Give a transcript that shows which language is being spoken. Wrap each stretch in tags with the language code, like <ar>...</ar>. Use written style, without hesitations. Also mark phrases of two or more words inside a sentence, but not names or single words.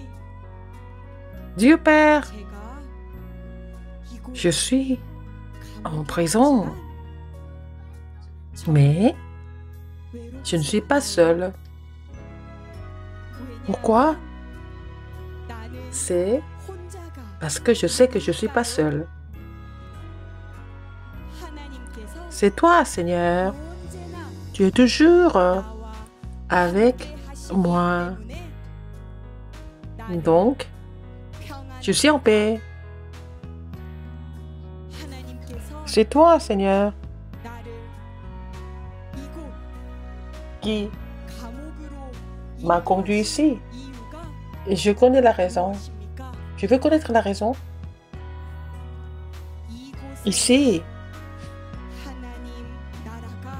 <fr>Dieu Père,</fr> <ko>제가 이곳</ko> <fr>je suis en</fr> <ko>감옥에</ko> <fr>prison,</fr> <ko>있지만</ko> <fr>mais</fr> <ko>외롭지</ko> <fr>je ne suis pas</fr> <ko>않아요.</ko> <fr>seule. Pourquoi?</fr> <ko>나는</ko> <fr>C'est</fr> <ko>혼자가</ko> <fr>parce que je sais que je ne suis pas seule.</fr> <ko>하나님께서</ko> <fr>C'est toi, Seigneur.</fr> <ko>언제나</ko> <fr>Tu es toujours</fr> <ko>나와</ko> <fr>avec</fr> <ko>함께하시기</ko> <fr>moi.</fr> <ko>때문에 나는</ko> <fr>Donc,</fr> <ko>평안을</ko> <fr>je suis en paix.</fr> <ko>하나님께서</ko> <fr>C'est toi, Seigneur,</fr> <ko>나를 이곳</ko> <fr>qui</fr> <ko>감옥으로</ko> <fr>m'a conduit ici.</fr> <ko>이유가</ko> <fr>Et je connais la raison.</fr> <ko>무엇입니까?</ko> <fr>Tu veux connaître la raison?</fr> <ko>이곳에</ko> <fr>Ici,</fr> <ko>하나님 나라가</ko>